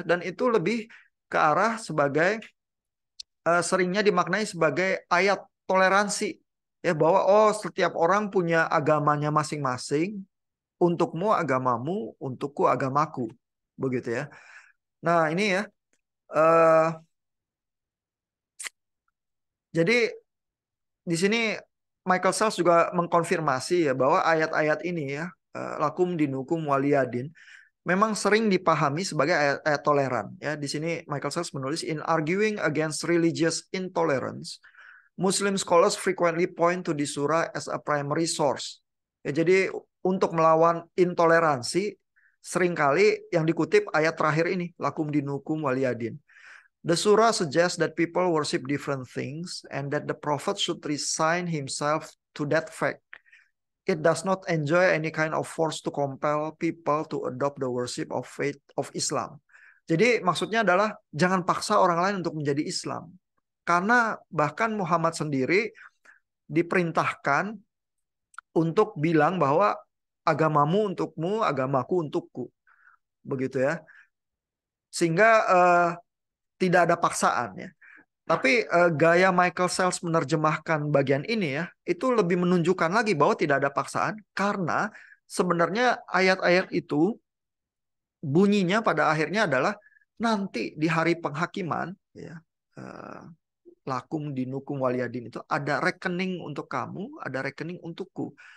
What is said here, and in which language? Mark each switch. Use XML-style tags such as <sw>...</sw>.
<id>Dan itu lebih ke arah sebagai seringnya dimaknai sebagai ayat toleransi ya, bahwa oh setiap orang punya agamanya masing-masing, untukmu agamamu, untukku agamaku begitu ya. Nah, ini ya. eh, jadi di sini Michael Sells juga mengkonfirmasi ya bahwa ayat-ayat ini ya,</id> <ar>lakum dinukum waliyadin,</ar> <id>memang sering dipahami sebagai ayat-ayat toleran ya. Di sini Michael Sells menulis,</id> <en>in arguing against religious intolerance, Muslim scholars frequently point to the surah as a primary source.</en> <id>Ya, jadi untuk melawan intoleransi seringkali yang dikutip ayat terakhir ini,</id> <ar>lakum dinukum waliyadin.</ar> <en>The surah suggests that people worship different things and that the prophet should resign himself to that fact. It does not enjoy any kind of force to compel people to adopt the worship of faith of Islam.</en> <id>Jadi maksudnya adalah jangan paksa orang lain untuk menjadi Islam. Karena bahkan Muhammad sendiri diperintahkan untuk bilang bahwa agamamu untukmu, agamaku untukku. Begitu ya. Sehingga tidak ada paksaan ya. Tapi gaya Michael Sells menerjemahkan bagian ini ya, itu lebih menunjukkan lagi bahwa tidak ada paksaan karena sebenarnya ayat-ayat itu bunyinya pada akhirnya adalah nanti di hari penghakiman ya,</id> <ar>lakum dinukum waliyadin</ar> <id>itu ada rekening untuk kamu, ada rekening untukku.</id>